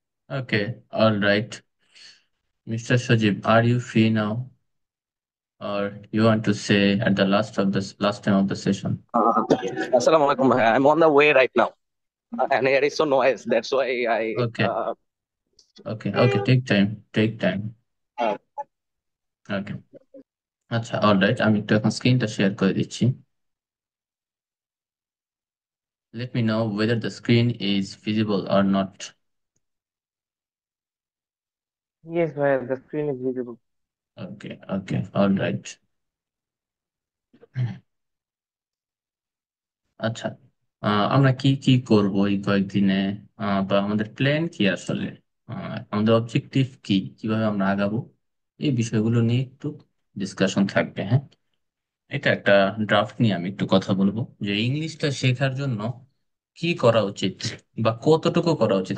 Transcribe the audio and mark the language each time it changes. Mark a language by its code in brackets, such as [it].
[en] Okay, all right. Mr. Shajib, are you free now? Or you want to say at the last time of the session? [ar] Assalamu alaikum. [en] I'm on the way right now, and there is some noise. That's why Okay, okay, take time, take time. uh, Okay. [bn] আচ্ছা, alright, আমি একটু এখন স্ক্রিনটা share করে দিচ্ছি। [en] Let me know whether the screen is visible or not. Yes, the screen is visible. Okay, okay, alright. [bn] আচ্ছা, আমরা কি কি করব এই কয়েকদিনে, বা আমাদের প্ল্যান কি আসলে, আমাদের অবজেক্টিভ কি, কিভাবে আমরা আগাবো, এই বিষয়গুলো নিয়ে একটু ডিসকাশন থাকবে। হ্যাঁ, এটা একটা ড্রাফট নিয়ে আমি একটু কথা বলবো যে ইংলিশটা শেখার জন্য কি করা উচিত বা কতটুকু করা উচিত।